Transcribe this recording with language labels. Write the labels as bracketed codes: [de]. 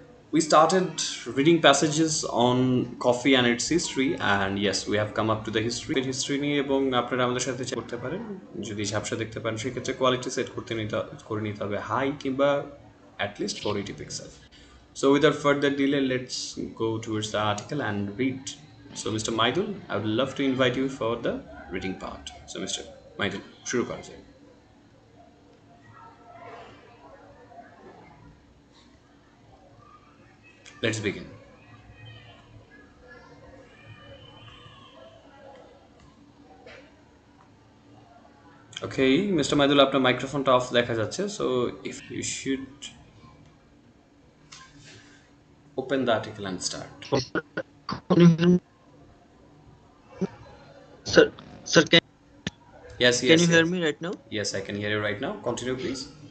[en] We started reading passages on coffee and its history, and yes, we have come up to the history [bn] নিয়ে এবং আপনারা আমাদের সাথে করতে পারেন যদি ঝাপসা দেখতে পারেন সেক্ষেত্রে কোয়ালিটি সেট করে নিতে হবে হাই কিংবা [en] at least 480 pixel. So without further delay, let's go towards the article and read. So Mr. Maidul, I would love to invite you for the reading part. So Mr. [bn] Maidul, শুরু করা যায়. [en] Let's begin. Okay, Mr. Maidul, [bn] আপনার মাইক্রোফোনটা of দেখা যাচ্ছে. [en] So if you should open the article and start. Sir, Yes. Can you hear me right now? Yes, I can hear you right now. Continue, please.